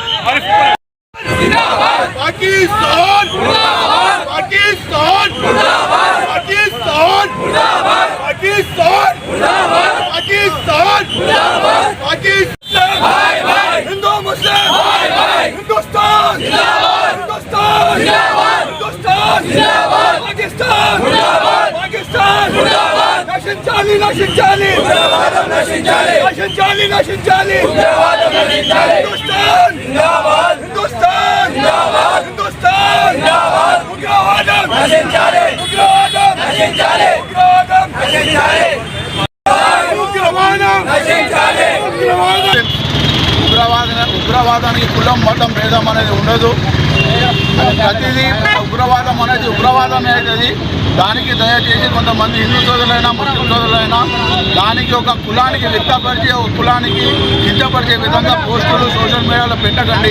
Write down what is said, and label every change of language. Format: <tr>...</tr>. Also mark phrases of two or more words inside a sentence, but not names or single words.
<hi>पाकिस्तान मुर्दाबाद, पाकिस्तान मुर्दाबाद, पाकिस्तान मुर्दाबाद, पाकिस्तान मुर्दाबाद, पाकिस्तान मुर्दाबाद, पाकिस्तान भाई भाई, हिंदू मुस्लिम भाई भाई, हिंदुस्तान जिंदाबाद, हिंदुस्तान जिंदाबाद, हिंदुस्तान जिंदाबाद, पाकिस्तान मुर्दाबाद, पाकिस्तान मुर्दाबाद,</hi> <te>నశించాలి నశించాలి, ఉగ్రవాదం నశించాలి, నశించాలి నశించాలి, ఉగ్రవాదం నశించాలి,</te> <hi>हिंदुस्तान जिंदाबाद, हिंदुस्तान जिंदाबाद, हिंदुस्तान जिंदाबाद,</hi> <te>ఉగ్రవాదం నశించాలి, ఉగ్రవాదం నశించాలి, ఉగ్రవాదం నశించాలి, ఉగ్రవాదం నశించాలి, ఉగ్రవాదం. ఉగ్రవాదానికి కులం మతం భేదం అనేది ఉండదు. ప్రతిదీ ఉగ్రవాదం అనేది ఉగ్రవాదం అవుతుంది. దానికి దయచేసి కొంతమంది హిందూ సోదరులైనా ముస్లిం సోదరులైనా దానికి ఒక కులానికి వ్యక్తపరిచి ఒక కులానికి కించపరిచే విధంగా పోస్టులు సోషల్ మీడియాలో పెట్టకండి.</te>